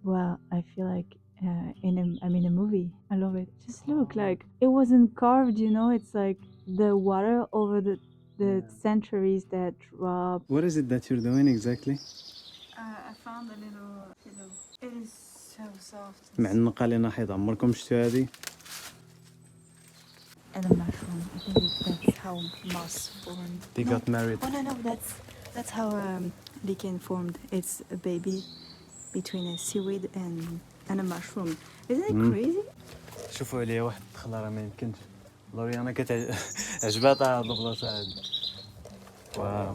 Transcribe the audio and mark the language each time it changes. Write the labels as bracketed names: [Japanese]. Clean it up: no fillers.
[English] Well, I feel like I'm in a movie. I love it. Just look, like it wasn't carved, you know. It's like the water over the centuries that drop. What is it that you're doing exactly? I found a little pillow. It is so soft. [Arabic] معنقه لينا حيط، عمركم شفتوا هذه؟ [English] And a mushroom. I think that's how moss formed. They got married. Oh no, that's how lichen formed. It's a baby between a seaweed and a mushroom. Isn't it Mm. crazy? [Arabic] شوفوا عليا واحد الدخله راه ما يمكنش. لوري انا عجبها تاع هاد البلاصه هادي. واو.